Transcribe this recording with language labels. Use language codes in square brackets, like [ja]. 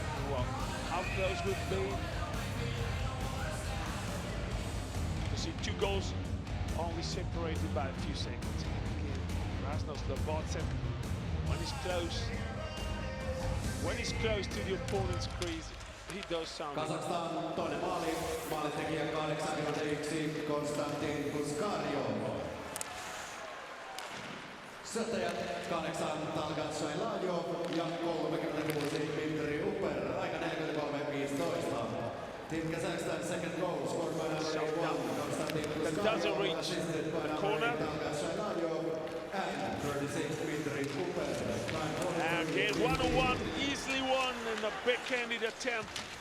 [en] Well, how close would it be? You see 2 goals only separated by a few seconds. Again, Rasnos Lobotsev, when he's close to the opponent's crease, he does something. [fi] Kazakhstan toinen maali, maalitekijä 81 Konstantin Puskarjov. Syöttäjät 8 Talgat Shailajov ja 36 Dmitri Uper, aika 43-15. [en] Team Kazakhstan second goal scored by number 81 Konstantin Puskarjov, assisted by number 8 Talgat Shailajov and 36 Dmitri Uper. Again, 1-on-1, easily won in a backhanded attempt.